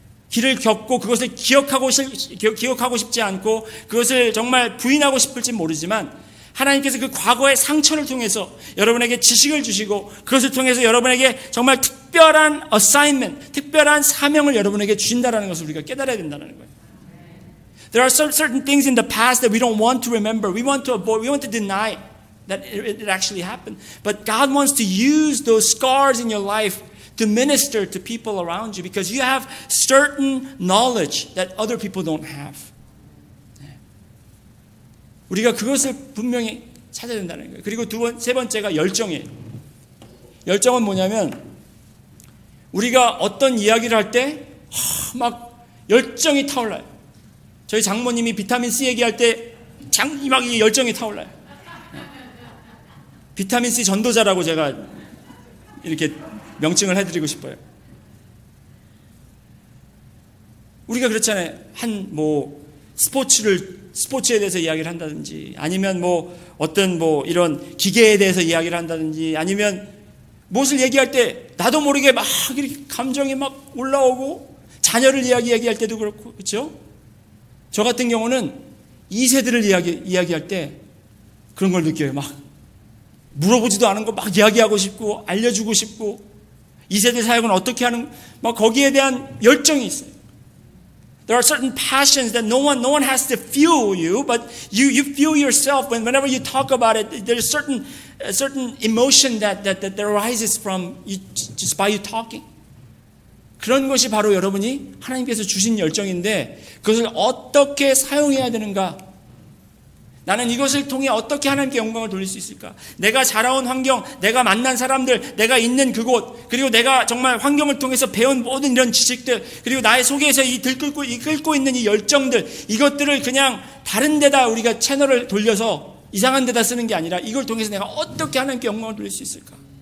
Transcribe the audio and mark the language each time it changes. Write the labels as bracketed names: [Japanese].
[Korean] 길을 겪고 그것을 기억하고 싶지 않고 그것을 정말 부인하고 싶을지 모르지만 하나님께서 그 과거의 상처를 통해서 여러분에게 지식을 주시고 그것을 통해서 여러분에게 정말 특별한 assignment, 특별한 사명을 여러분에게 주신다는 것을 우리가 깨달아야 된다는 거예요. [English] There are certain things in the past that we don't want to remember. We want to avoid, we want to deny that it actually happened. But God wants to use those scars in your life to minister to people around you because you have certain knowledge that other people don't have. [Korean] 우리가 그것을 분명히 찾아야 된다는 거예요. 그리고 세 번째가 열정이에요. 열정은 뭐냐면 우리가 어떤 이야기를 할 때 막 열정이 타올라요. 저희 장모님이 비타민 C 얘기할 때 막 열정이 타올라요. 비타민 C 전도자라고 제가 이렇게 명칭을 해드리고 싶어요. 우리가 그렇잖아요. 스포츠에 대해서 이야기를 한다든지 아니면 어떤 이런 기계에 대해서 이야기를 한다든지 아니면 무엇을 얘기할 때 나도 모르게 막 이렇게 감정이 막 올라오고 자녀를 이야기할 때도 그렇고 그렇죠? 저 같은 경우는 2세들을 이야기할 때 그런 걸 느껴요. 막 물어보지도 않은 거 막 이야기하고 싶고 알려주고 싶고 2세대 사역은 어떻게 하는 막 거기에 대한 열정이 있어요. [English] There are certain passions that no one has to fuel you, but you fuel yourself whenever you talk about it. There's a certain emotion that arises from you just by you talking. [Korean] 그런 것이 바로 여러분이 하나님께서 주신 열정인데 그것을 어떻게 사용해야 되는가? 나는 이것을 통해 어떻게 하나님께 영광을 돌릴 수 있을까? 내가 자라온 환경, 내가 만난 사람들, 내가 있는 그곳, 그리고 내가 정말 환경을 통해서 배운 모든 이런 지식들, 그리고 나의 속에서 이끌고 있는 이 열정들, 이것들을 그냥 다른 데다 우리가 채널을 돌려서 이상한 데다 쓰는 게 아니라 이걸 통해서 내가 어떻게 하나님께 영광을 돌릴 수 있을까?